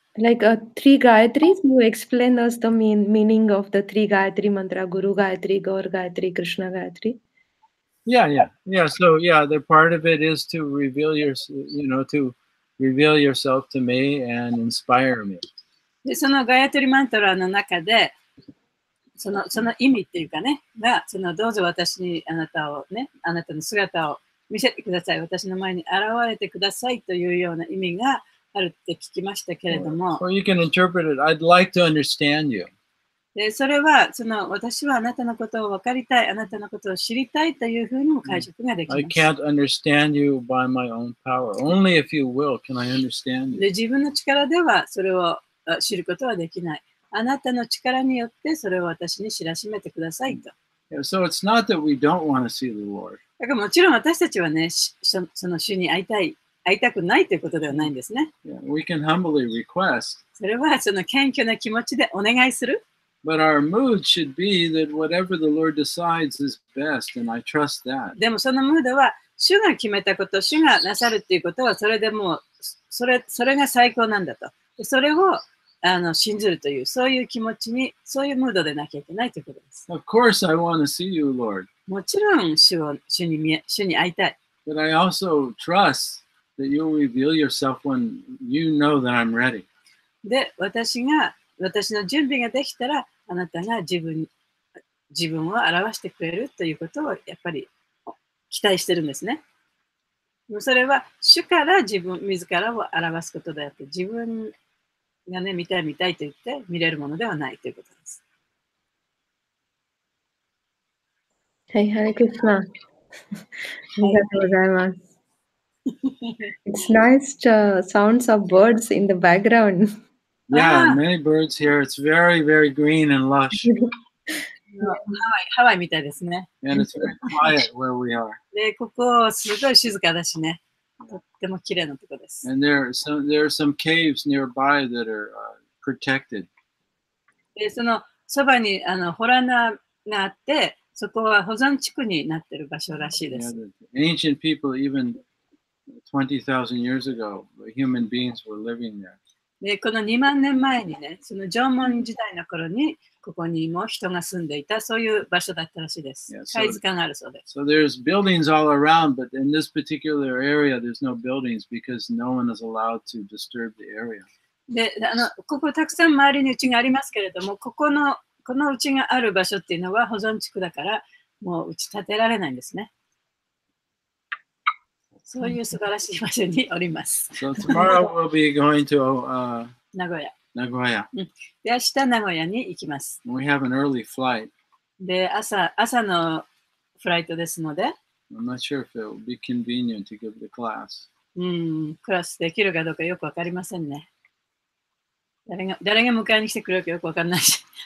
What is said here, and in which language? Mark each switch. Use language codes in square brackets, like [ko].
[en] Like three Gayatris, you explain us the meaning of the three Gayatri mantra, Guru Gayatri, Gaur Gayatri, Krishna Gayatri. Yeah. So the part of it is to reveal to reveal yourself to me and inspire me. [ja] で、そのガヤトリマントラの中で、その意味っていうかね、が、どうぞ私にあなたをね、あなたの姿を見せてください。私の前に現れてくださいというような意味があるって聞きましたけれども。 [en] Or you can interpret it, I'd like to understand you. [ja] で、それは、私はあなたのことを分かりたい、あなたのことを知りたいというふうにも解釈ができます。 [en] I can't understand you by my own power. Only if you will can I understand you. [ja] で、自分の力ではそれを知ることはできない。あなたの力によってそれを私に知らしめてくださいと。 [en] So it's not that we don't want to see the Lord. [ja] だからもちろん私たちはね、その主に会いたくないということではないんですね。 [en] We can humbly request. [ja] それはその謙虚な気持ちでお願いする。 [en] But our mood should be that whatever the Lord decides is best, and I trust that. [ja] でもそのムードは、主が決めたこと、主がなさるっていうことは、それでもう、それが最高なんだと。それを信ずるという、そういう気持ちに、そういうムードでなきゃいけないということです。 [en] Of course, I want to see you, Lord. [ja] もちろん主に会いたい。 [en] But I also trust that you'll reveal yourself when you know that I'm ready. [ja] で、私の準備ができたら、あなたが自分を表してくれるということをやっぱり期待してるんですね。それは主から自らを表すことであって、自分がね、見たいと言って見れるものではないということです。はい、Hare Krishna. ありがとうございます。 [en] It's nice sounds of birds in the background. Yeah, many birds here. It's very, very green and lush. [ja] ハワイみたいですね。 [en] And it's very quiet where we are. [ja] で、ここすごい静かだしね。とっても綺麗なところです。 [en] And there are some caves nearby that are protected. [ja] で、そのそばに洞穴があって、そこは保存地区になっている場所らしいです。 [en] Ancient people, even 20,000 years ago, human beings were living there. [ja] で、この2万年前にね、その縄文時代の頃に、ここにも人が住んでいた、そういう場所だったらしいです。貝塚があるそうです。 [en] So there's buildings all around, but in this particular area, there's no buildings because no one is allowed to disturb the area. [ja] で、ここたくさん周りに家がありますけれども、この家がある場所っていうのは保存地区だから、もう家建てられないんですね。そういう素晴らしい場所におります。 [en] So tomorrow we'll be going to [ja] 名古屋。で、明日名古屋に行きます。 [en] We have an early flight. [ja] で、朝のフライトですので、 [en] I'm not sure if it will be convenient to give the class. [ja] クラスできるかどうかよくわかりませんね。誰が迎えに来てくれるかよくわかんないし。